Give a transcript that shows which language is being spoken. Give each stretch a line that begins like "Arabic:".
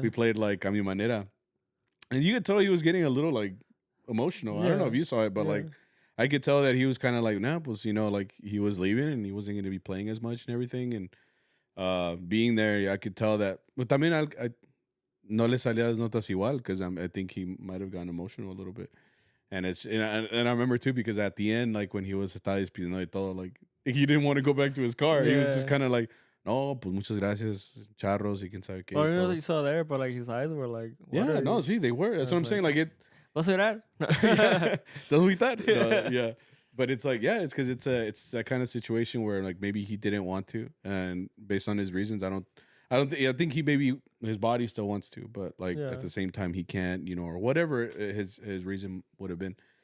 English: we played like a mi manera, and you could tell he was getting a little like emotional. I don't know if you saw it, but like I could tell that he was kind of like, nah, pues, like he was leaving and he wasn't going to be playing as much and everything. And being there, I could tell that. But
Spanish: también no le salía las notas igual
English: because I think he might have gotten emotional a little bit. And and I remember too because at the end, like when he was
Spanish: estaba despidiendo y todo,
English: like he didn't want to go back to his car. Yeah. He was just kind of like,
Spanish: no, pues muchas gracias, charros, y quién sabe qué.
English: Or you saw there, but like his eyes were like, yeah, no, see, they were. That's what I'm saying. Like it.
Spanish: ¿Vas a llorar?
English: That's what we thought. No, yeah. But it's like, yeah, it's because it's that kind of situation where like maybe he didn't want to, and based on his reasons, I think he maybe his body still wants to, but like at the same time he can't, or whatever his reason would have been.